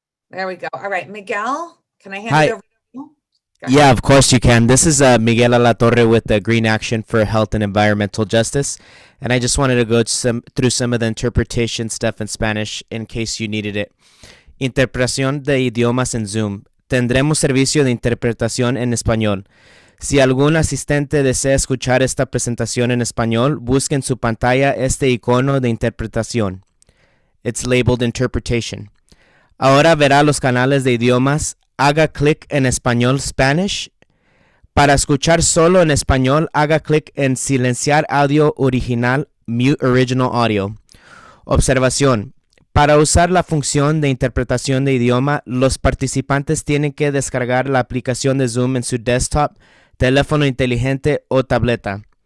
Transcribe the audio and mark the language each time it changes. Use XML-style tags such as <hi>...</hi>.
<en>There we go. All right, Miguel, can I hand it over to you? Yeah, of course you can. This is Miguel Alatorre with the Green Action for Health and Environmental Justice. And I just wanted to go through some of the interpretation stuff in Spanish in case you needed it.</en> <es>Interpretación de idiomas en Zoom. Tendremos servicio de interpretación en español. Si algún asistente desea escuchar esta presentación en español, busque en su pantalla este icono de interpretación.</es> <en>It's labeled Interpretation.</en> <es>Ahora verá los canales de idiomas. Haga clic en Español Spanish. Para escuchar solo en español, haga clic en Silenciar audio original,</es> <en>Mute Original Audio.</en> <es>Observación. Para usar la función de interpretación de idioma, los participantes tienen que descargar la aplicación de Zoom en su desktop, teléfono inteligente o tableta.</es>